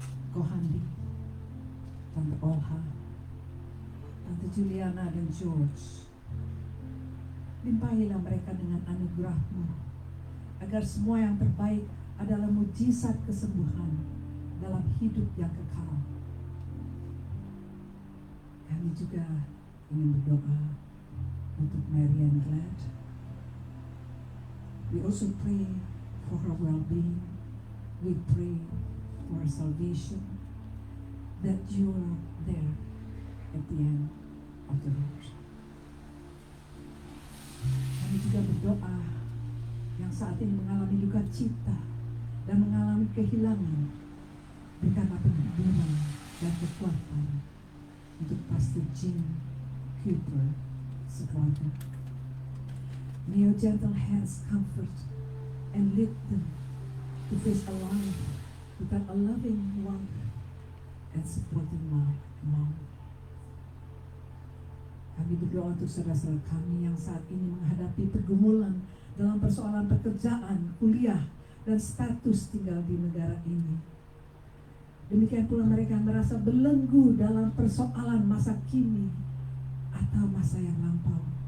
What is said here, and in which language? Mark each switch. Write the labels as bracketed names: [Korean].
[Indonesian] Kohandi, Tante Olha, Tante Juliana dan George, limpahilah mereka dengan anugerah-Mu, agar semua yang terbaik adalah mujizat kesembuhan dalam hidup yang kekal. Kami juga ingin berdoa untuk Marian Glad. [English] We also pray for her well-being. We pray for her salvation, that you are there at the end of the road. [Indonesian] Kami juga berdoa yang saat ini mengalami duka cita dan mengalami kehilangan, berikanlah penghiburan dan kekuatan untuk Pastor Jim Cooper sekeluarga. [English] May your gentle hands comfort and lead them to face a life without a loving wife and supporting mom. [Indonesian] Kami berdoa untuk saudara-saudara kami yang saat ini menghadapi pergumulan dalam persoalan pekerjaan, kuliah, dan status tinggal di negara ini. Demikian pula mereka merasa belenggu dalam persoalan masa kini atau masa yang lampau.